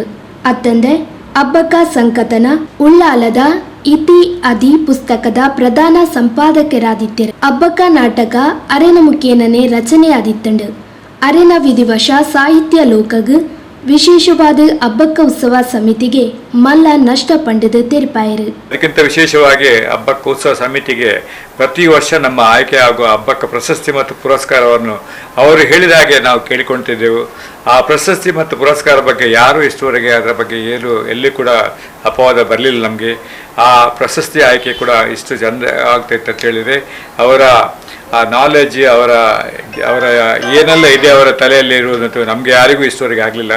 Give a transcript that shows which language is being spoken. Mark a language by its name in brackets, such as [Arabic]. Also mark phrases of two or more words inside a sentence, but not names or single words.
[Tulu] ಅತ್ತಂದೆ ಅಬ್ಬಕ್ಕ ಸಂಕತನ ಉಳ್ಳಾಲದ ಇತಿ ಅದಿ ಪುಸ್ತಕದ ಪ್ರಧಾನ ಸಂಪಾದಕರಾದಿದ್ದರು. ಅಬ್ಬಕ್ಕ ನಾಟಕ ಅರೆನ ಮುಖೇನನೆ ರಚನೆ ಆದಿತ್ತಂಡು. ಅರೆನ ವಿಧಿವಶ ಸಾಹಿತ್ಯ ಲೋಕಗ್ ವಿಶೇಷವಾದ ಅಬ್ಬಕ್ಕ ಉತ್ಸವ ಸಮಿತಿಗೆ ಮಲ್ಲ ನಷ್ಟ ಪಂಡದ ತೆರಪಾಯರು. [Kannada] ಅದಕ್ಕಿಂತ ವಿಶೇಷವಾಗಿ ಅಬ್ಬಕ್ಕ ಉತ್ಸವ ಸಮಿತಿಗೆ ಪ್ರತಿ ವರ್ಷ ನಮ್ಮ ಆಯ್ಕೆ ಆಗುವ ಅಬ್ಬಕ್ಕ ಪ್ರಶಸ್ತಿ ಮತ್ತು ಪುರಸ್ಕಾರವನ್ನು ಅವರು ಹೇಳಿದ ಹಾಗೆ ನಾವು ಕೇಳಿಕೊಳ್ತಿದ್ದೆವು. ಆ ಪ್ರಶಸ್ತಿ ಮತ್ತು ಪುರಸ್ಕಾರ ಬಗ್ಗೆ ಯಾರು ಇಷ್ಟುವರೆಗೆ ಅದರ ಬಗ್ಗೆ ಎಲ್ಲಿ ಕೂಡ ಅಪವಾದ ಬರಲಿಲ್ಲ ನಮಗೆ. ಆ ಪ್ರಶಸ್ತಿ ಆಯ್ಕೆ ಕೂಡ ಇಷ್ಟು ಚಂದ ಆಗ್ತೈತೆ ಅಂತ ಹೇಳಿದರೆ ಅವರ ಆ ನಾಲೆಜ್ ಅವರ ಏನೆಲ್ಲ ಇದೆ ಅವರ ತಲೆಯಲ್ಲಿ ಇರುವುದಂತೂ ನಮಗೆ ಯಾರಿಗೂ ಇಷ್ಟುವರೆಗೆ ಆಗಲಿಲ್ಲ.